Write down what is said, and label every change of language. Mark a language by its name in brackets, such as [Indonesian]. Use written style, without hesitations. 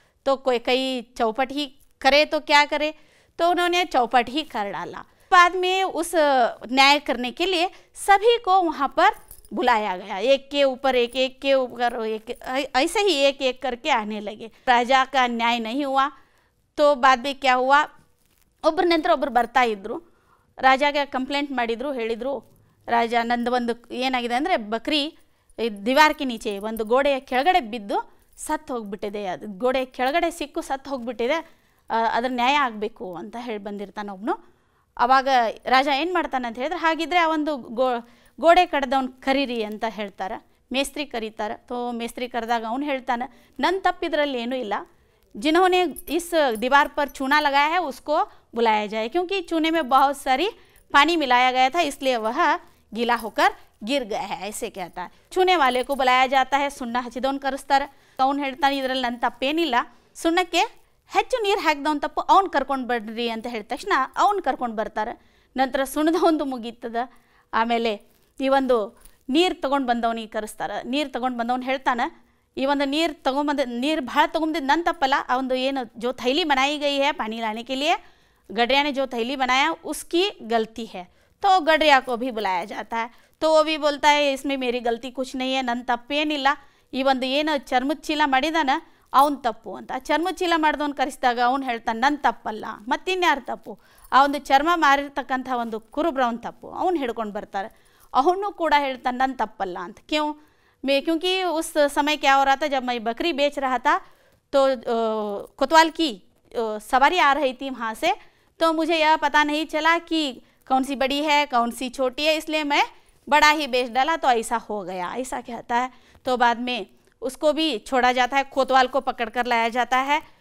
[Hindi] तो कोई कई चौपट ही करे तो क्या करे, तो उन्होंने चौपट ही कर डाला। बाद में उस न्याय करने के लिए सभी को वहाँ पर बुलाया गया, एक के ऊपर एक, एक के ऊपर एक, ऐसे ही एक एक करके आने लगे। राजा का न्याय नहीं हुआ। तो बाद में क्या हुआ, [Kannada] ಒಬ್ಬರ ನಂತರ ಒಬ್ಬರು ಬರ್ತಾ ಇದ್ರು, ರಾಜಾಗೆ ಕಂಪ್ಲೇಂಟ್ ಮಾಡಿದ್ರು, ಹೇಳಿದ್ರು ರಾಜ ನಂದು ಒಂದು ಏನಾಗಿದೆ ಅಂದರೆ [Hindi] ಬಕ್ರಿ ದಿವಾರ್ ಕೆ ನೀಚೆ [Kannada] ಒಂದು ಗೋಡೆಯ ಕೆಳಗಡೆ ಬಿದ್ದು ಸತ್ತು ಹೋಗ್ಬಿಟ್ಟಿದೆ, ಅದು ಗೋಡೆ ಕೆಳಗಡೆ ಸಿಕ್ಕು ಸತ್ತು ಹೋಗ್ಬಿಟ್ಟಿದೆ, ಅದ್ರ ನ್ಯಾಯ ಆಗಬೇಕು ಅಂತ ಹೇಳಿ ಬಂದಿರ್ತಾನೆ ಒಬ್ಬನು. ಆವಾಗ ರಾಜ ಏನು ಮಾಡ್ತಾನೆ ಅಂತ ಹೇಳಿದ್ರೆ, ಹಾಗಿದ್ರೆ ಆ ಒಂದು ಗೋಡೆ ಕಡ್ದವ್ನು ಕರೀರಿ ಅಂತ ಹೇಳ್ತಾರೆ, ಮೇಸ್ತ್ರಿ ಕರೀತಾರೆ. ತೋ ಮೇಸ್ತ್ರಿ ಕರೆದಾಗ ಅವ್ನು ಹೇಳ್ತಾನೆ, ನನ್ನ ತಪ್ಪಿದ್ರಲ್ಲಿ ಏನೂ ಇಲ್ಲ, [Hindi] जिन्होंने इस दीवार पर चूना लगाया है उसको बुलाया जाए, क्योंकि चूने में बहुत सारी पानी मिलाया गया था, इसलिए वह गीला होकर गिर गया है, ऐसे कहता है। चूने वाले को बुलाया जाता है, [Kannada] ಸುಣ್ಣ ಹಚ್ಚಿದವನು ಕರೆಸ್ತಾರೆ. ಅವನು ಹೇಳ್ತಾನೆ, ಇದರಲ್ಲಿ ನನ್ನ ತಪ್ಪೇನಿಲ್ಲ, ಸುಣ್ಣಕ್ಕೆ ಹೆಚ್ಚು ನೀರು ಹಾಕಿದವನು ತಪ್ಪು, ಅವ್ನು ಕರ್ಕೊಂಡು ಬರ್ರಿ ಅಂತ ಹೇಳಿದ ತಕ್ಷಣ ಅವ್ನು ಕರ್ಕೊಂಡು ಬರ್ತಾರೆ. ನಂತರ ಸುಣ್ಣದವೊಂದು ಮುಗೀತದ. ಆಮೇಲೆ ಈ ಒಂದು ನೀರು ತೊಗೊಂಡು ಬಂದವನಿಗೆ ಕರೆಸ್ತಾರೆ. ನೀರು ತೊಗೊಂಡು ಬಂದವನು ಹೇಳ್ತಾನೆ, ಈ ಒಂದು ನೀರು ತೊಗೊಂಬಂದ ನೀರು ಭಾಳ ತೊಗೊಂಬಂದಿದ್ದು ನನ್ನ ತಪ್ಪಲ್ಲ, ಆ ಒಂದು ಏನು [Hindi] जो थैली बनाई गई है पानी लाने के लिए, गडरिया ने जो थैली बनाया उसकी गलती है। तो गडरिया को भी बुलाया जाता है, तो वो भी बोलता है इसमें मेरी गलती कुछ नहीं है, [Kannada] ನನ್ನ ತಪ್ಪೇನಿಲ್ಲ, ಈ ಒಂದು ಏನು ಚರ್ಮದ ಚೀಲ ಮಾಡಿದಾನ ಅವನು ತಪ್ಪು ಅಂತ. ಚರ್ಮದ ಚೀಲ ಮಾಡಿದವನು ಕರೆಸಿದಾಗ ಅವ್ನು ಹೇಳ್ತಾನೆ ನನ್ನ ತಪ್ಪಲ್ಲ, ಮತ್ತಿನ್ಯಾರು ತಪ್ಪು, ಆ ಒಂದು ಚರ್ಮ ಮಾರಿರ್ತಕ್ಕಂಥ ಒಂದು ಕುರುಬ್ರವನ ತಪ್ಪು, ಅವ್ನು ಹಿಡ್ಕೊಂಡು ಬರ್ತಾರೆ. ಅವನು ಕೂಡ ಹೇಳ್ತಾನೆ ನನ್ನ ತಪ್ಪಲ್ಲ ಅಂತ. [Hindi] क्योंकि उस समय क्या हो रहा था, जब मैं बकरी बेच रहा था तो कोतवाल की सवारी आ रही थी वहाँ से, तो मुझे यह पता नहीं चला कि कौन सी बड़ी है कौन सी छोटी है, इसलिए मैं बड़ा ही बेच डाला, तो ऐसा हो गया, ऐसा कहता है। तो बाद में उसको भी छोड़ा जाता है, कोतवाल को पकड़ कर लाया जाता है।